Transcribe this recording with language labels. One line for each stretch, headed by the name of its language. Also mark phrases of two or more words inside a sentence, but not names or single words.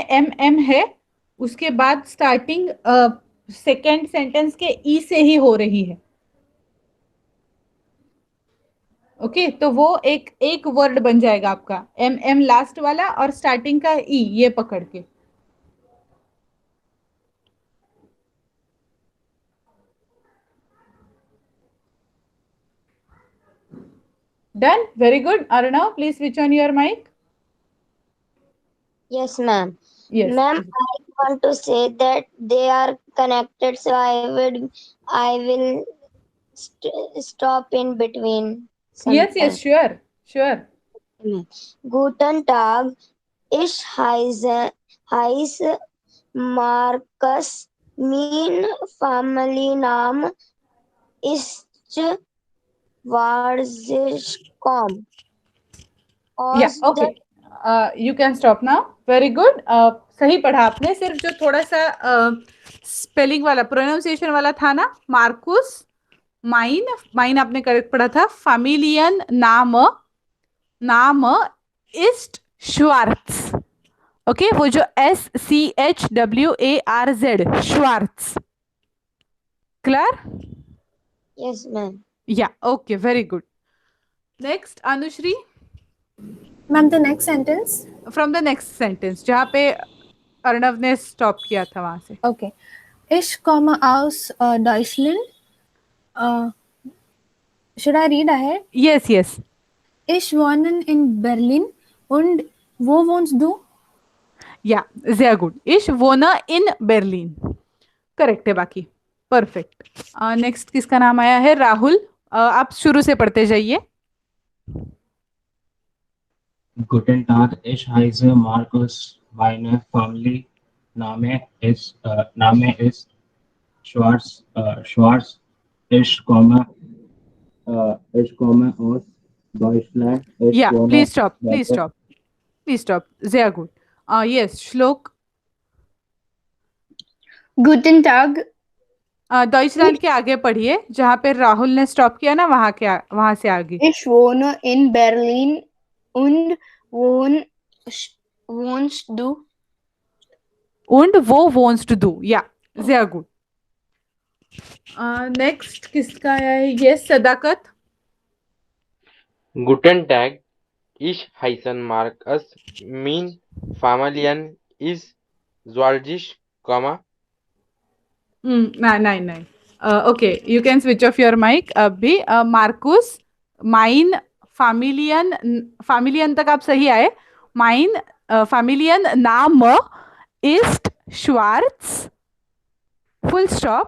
Hindi: MM है उसके बाद
English: starting second sentence
Hindi: के ई से ही हो रही है, ओके। तो वो एक वर्ड बन जाएगा आपका, MM लास्ट वाला और स्टार्टिंग का ई, ये पकड़ के।
English: done, very good. Arnav, please switch on your mic. Yes, ma'am. Yes. Ma'am, I want to say that they are connected, so I will stop in between. Yes, sure.
German: Guten Tag, ich heiße Markus. Mein Familienname ist Warzicom.
English: Yeah, okay. You can stop now. Very good.
Hindi: सही पढ़ा आपने, सिर्फ जो थोड़ा सा स्पेलिंग वाला, प्रोनाउंसिएशन वाला था ना, मार्कुस, माइन आपने करेक्ट पढ़ा था.
German: Familienname ist Schwarz.
Hindi: ओके, वो जो SCHWARZ श्वार्ट्ज. क्लियर?
English: Yes, ma'am. या okay, very good. next अनुश्री, Ma'am, the next sentence. from the next sentence
Hindi: जहाँ पे अर्णव ने स्टॉप किया था वहां से.
English: Okay.
German: Ich komme aus Deutschland.
English: Should I read ahead? yes yes.
German: Ich wohne in Berlin. Und wo wohnst du? या sehr gut. Ich wohne in Berlin.
Hindi: करेक्ट है बाकी. परफेक्ट. नेक्स्ट किसका नाम आया है? राहुल. आप शुरू से पढ़ते जाइए.
German: Guten Tag, ich heiße Markus. Meine Name ist Schwarz. Ich komme aus Deutschland. Ich
English: Yeah,
German: wohne
English: please stop.
German: weiter-
English: Please stop. Please stop.
German: Sehr gut. Yes, Shlok. Guten Tag.
Hindi: डॉइचलैंड के आगे पढ़िए जहाँ पे राहुल ने स्टॉप किया ना, वहां से आगे.
German: Ich wohne in Berlin. Und wohnst du? Und wo wohnst du? Ja, sehr gut.
Hindi: नेक्स्ट किसका है? यस, सदाकत.
German: Guten Tag, ich heiße Markus. Mein Familien ist Georgisch,
Hindi: नहीं.
English: okay, you can switch off your mic अभी.
German: Markus, mein Familien
English: तक आप सही आए.
German: Mein Familienname ist Schwarz,
English: full stop.